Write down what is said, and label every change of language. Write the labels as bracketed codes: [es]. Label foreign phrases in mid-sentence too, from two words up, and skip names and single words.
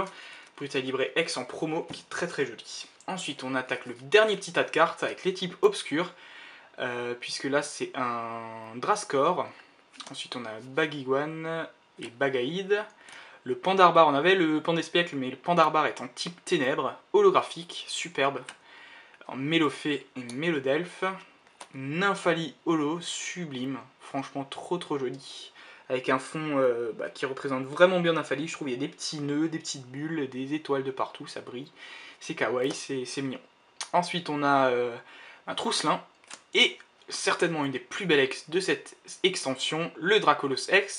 [fr] Brutalibré X en promo qui est très jolie. Ensuite on attaque le dernier petit tas de cartes avec les types obscurs. Puisque là c'est un Drascore. Ensuite on a Bagiguan et Bagaïd. Le Pandarbar, on avait le Pandespiècle, mais le Pandarbar est en type ténèbres, holographique, superbe. En Mélofée et Mélodelphe. Nymphali holo, sublime, franchement trop joli. Avec un fond qui représente vraiment bien Nymphali, je trouve il y a des petits nœuds, des petites bulles, des étoiles de partout, ça brille. C'est kawaii, c'est mignon. Ensuite on a un Trousselin, et certainement une des plus belles ex de cette extension, le Dracolos X.